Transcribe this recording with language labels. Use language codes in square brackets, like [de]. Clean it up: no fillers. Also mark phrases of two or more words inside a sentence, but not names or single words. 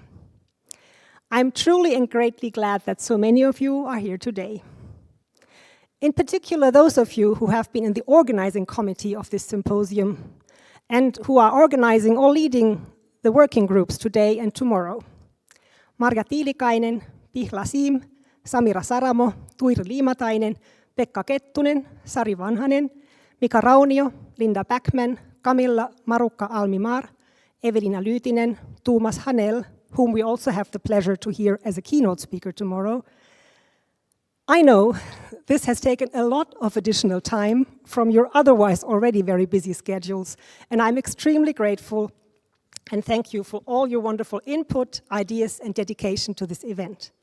[en] I'm truly and greatly glad that so many of you are here today. In particular, those of you who have been in the organizing committee of this symposium and who are organizing or leading the working groups today and tomorrow. Marja Tiilikainen, Pihla Siim, Samira Saramo, Tuiri Liimatainen, Pekka Kettunen, Sari Vanhanen, Mika Raunio, Linda Backman, Camilla Marukka Almimar, Evelina Lyytinen, Tuomas Hanel, whom we also have the pleasure to hear as a keynote speaker tomorrow. I know this has taken a lot of additional time from your otherwise already very busy schedules, and I'm extremely grateful and thank you for all your wonderful input, ideas, and dedication to this event.